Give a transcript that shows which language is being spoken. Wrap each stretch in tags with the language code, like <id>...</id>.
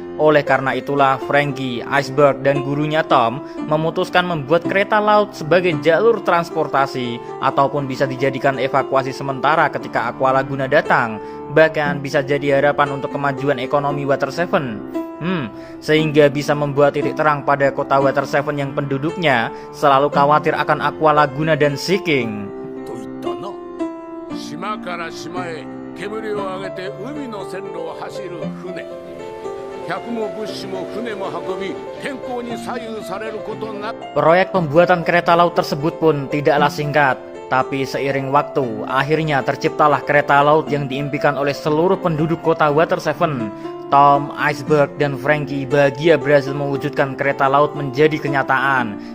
<id>Oleh karena itulah Franky, Iceberg, dan gurunya Tom memutuskan membuat kereta laut sebagai jalur transportasi ataupun bisa dijadikan evakuasi sementara ketika Aqua Laguna datang. Bahkan bisa jadi harapan untuk kemajuan ekonomi Water Seven. Sehingga bisa membuat titik terang pada kota Water Seven yang penduduknya selalu khawatir akan Aqua Laguna dan Seeking.</id> <ja>島から島へ煙を上げて海の線路を走る船。客も物資も船も運び、天候に左右されることなく。</ja> <id>Proyek pembuatan kereta laut tersebut pun tidaklah singkat. Tapi seiring waktu, akhirnya terciptalah kereta laut yang diimpikan oleh seluruh penduduk kota Water Seven. Tom, Iceberg, dan Franky bahagia berhasil mewujudkan kereta laut menjadi kenyataan.</id>